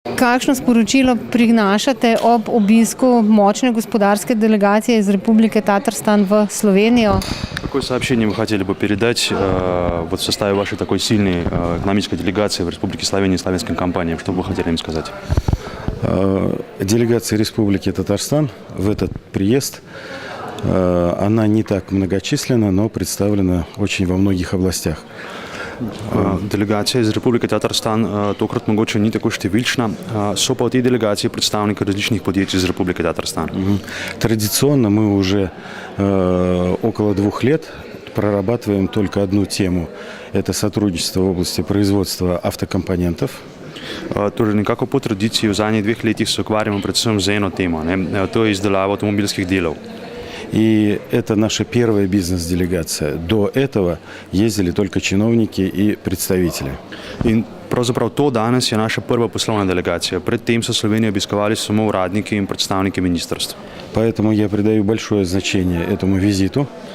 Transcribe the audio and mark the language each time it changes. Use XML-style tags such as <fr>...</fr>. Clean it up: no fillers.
<sl>Kakšno sporočilo prinašate ob obisku močne gospodarske delegacije iz Republike Tatarstan v Slovenijo?</sl> <ru>Какое сообщение вы хотели бы передать вот в составе вашей такой сильной экономической делегации в Республике Словения славянским компаниям? Что бы вы хотели им сказать? Делегация Республики Татарстан в этот приезд, она не так многочисленна, но представлена очень во многих областях.</ru> <sl>Delegacija iz Republike Tatarstan tokrat mogoče ni tako številčna, so pa v tej delegaciji predstavniki različnih podjetij iz Republike Tatarstan.</sl> <ru>Традиционно мы уже около 2 лет прорабатываем только одну тему. Это сотрудничество в области производства автокомпонентов.</ru> <sl>Torej nekako po tradiciji v zadnjih 2 letih se ukvarjamo predvsem z eno temo, to je izdelava avtomobilskih delov.</sl> <ru>И это наша первая бизнес-делегация. До этого ездили только чиновники и представители.</ru> <sl>In pravzaprav to danes je naša prva poslovna delegacija. Predtem so Slovenijo obiskovali samo uradniki in predstavniki ministrstv.</sl> <ru>Поэтому я придаю большое значение этому визиту.</ru>